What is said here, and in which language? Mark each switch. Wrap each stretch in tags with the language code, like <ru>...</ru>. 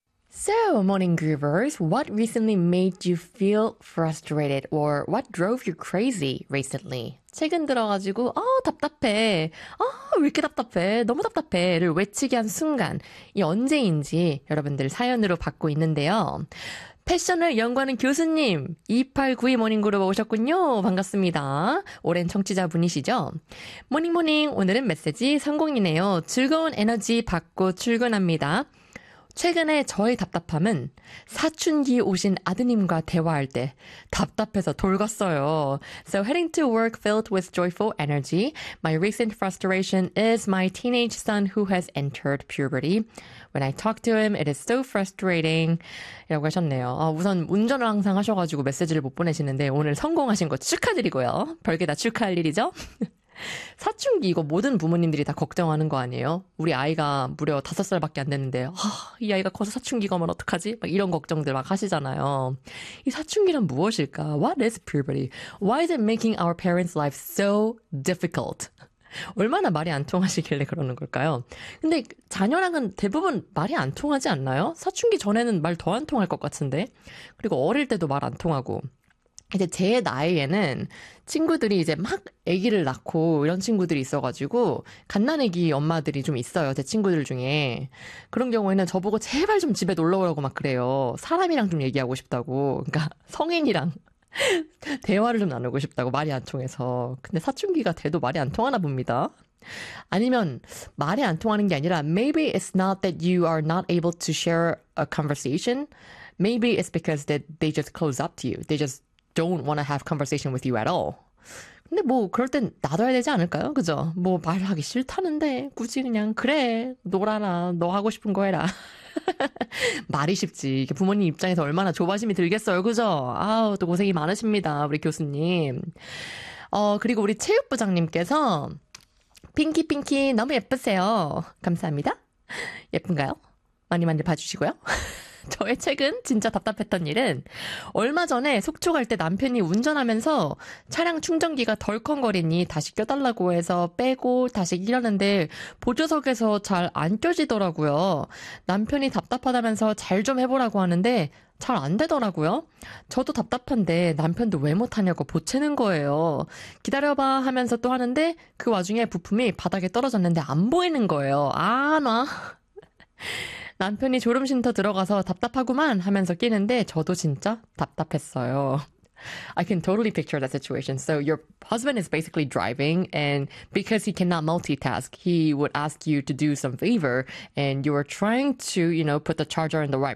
<en>So, morning groovers, what recently made you feel frustrated or what drove you crazy recently?</en> <ko>최근 들어가지고, 답답해. 왜 이렇게 답답해? 너무 답답해.를 외치게 한 순간, 이 언제인지 여러분들 사연으로 받고 있는데요. 패션을 연구하는 교수님, 2892 모닝 그룹 오셨군요. 반갑습니다. 오랜 청취자분이시죠? 모닝 모닝, 오늘은 메시지 성공이네요. 즐거운 에너지 받고 출근합니다. 최근에 저의 답답함은 사춘기 오신 아드님과 대화할 때 답답해서 돌갔어요.</ko> <en>So heading to work filled with joyful energy, my recent frustration is my teenage son who has entered puberty. When I talk to him, it is so frustrating.</en> <ko>이라고 하셨네요. 우선 운전을 항상 하셔가지고 메시지를 못 보내시는데 오늘 성공하신 거 축하드리고요. 별게 다 축하할 일이죠? 사춘기 이거 모든 부모님들이 다 걱정하는 거 아니에요? 우리 아이가 무려 5살밖에 안 됐는데 이 아이가 커서 사춘기가 오면 어떡하지? 막 이런 걱정들 막 하시잖아요. 이 사춘기란 무엇일까?</ko> <en>What is puberty? Why is it making our parents' life so difficult?</en> <ko>얼마나 말이 안 통하시길래 그러는 걸까요? 근데 자녀랑은 대부분 말이 안 통하지 않나요? 사춘기 전에는 말 더 안 통할 것 같은데? 그리고 어릴 때도 말 안 통하고 이제 제 나이에는 친구들이 이제 막 아기를 낳고 이런 친구들이 있어가지고 갓난아기 엄마들이 좀 있어요. 제 친구들 중에. 그런 경우에는 저보고 제발 좀 집에 놀러오라고 막 그래요. 사람이랑 좀 얘기하고 싶다고. 그러니까 성인이랑 대화를 좀 나누고 싶다고 말이 안 통해서. 근데 사춘기가 돼도 말이 안 통하나 봅니다. 아니면 말이 안 통하는 게 아니라</ko> <en>maybe it's not that you are not able to share a conversation. Maybe it's because that they just close up to you. They just don't want to have conversation with you at all.</en> <ko>근데 뭐 그럴 땐 놔둬야 되지 않을까요? 그죠? 뭐 말하기 싫다는데 굳이 그냥 그래 놀아라 너 하고 싶은 거 해라. 말이 쉽지. 이게 부모님 입장에서 얼마나 조바심이 들겠어요. 그죠? 아우 또 고생이 많으십니다. 우리 교수님. 그리고 우리 체육부장님께서 핑키 핑키 너무 예쁘세요. 감사합니다. 예쁜가요? 많이 많이 봐주시고요. 저의 최근 진짜 답답했던 일은 얼마 전에 속초 갈 때 남편이 운전하면서 차량 충전기가 덜컹거리니 다시 껴달라고 해서 빼고 다시 끼려는데 보조석에서 잘 안 껴지더라고요. 남편이 답답하다면서 잘 좀 해보라고 하는데 잘 안 되더라고요. 저도 답답한데 남편도 왜 못하냐고 보채는 거예요. 기다려봐 하면서 또 하는데 그 와중에 부품이 바닥에 떨어졌는데 안 보이는 거예요. 안 와. 남편이 졸음쉼터 들어가서 답답하구만 하면서 끼는데 저도 진짜 답답했어요.</ko> <en>I can totally picture that situation. So your husband is basically driving and because he cannot multitask, he would ask you to do some favor and you are trying to, you know, put the charger in the right</en>